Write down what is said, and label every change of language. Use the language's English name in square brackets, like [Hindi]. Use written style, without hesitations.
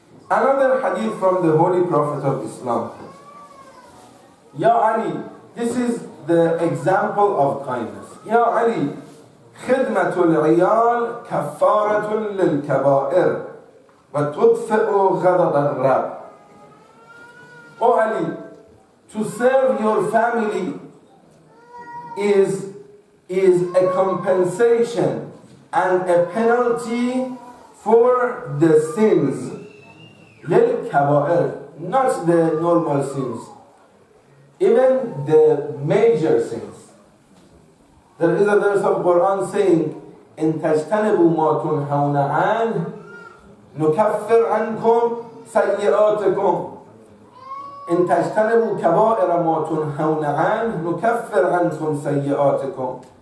[English] Another hadith from the Holy Prophet of Islam. Ya Ali, this is the example of kindness. [Arabic] Ya Ali, خدمة العيال كفارة للكبائر وتطفئ غضب الرب. [English] Oh Ali, to serve your family is a compensation and a penalty for the sins. للكبائر, not the normal sins, even the major sins. There is a verse of Quran saying, [Arabic] إن تجتنبوا ما تنهون عنه نكفر عنكم سيئاتكم. إن تجتنبوا كبائر ما تنهون عنه نكفر عنكم سيئاتكم.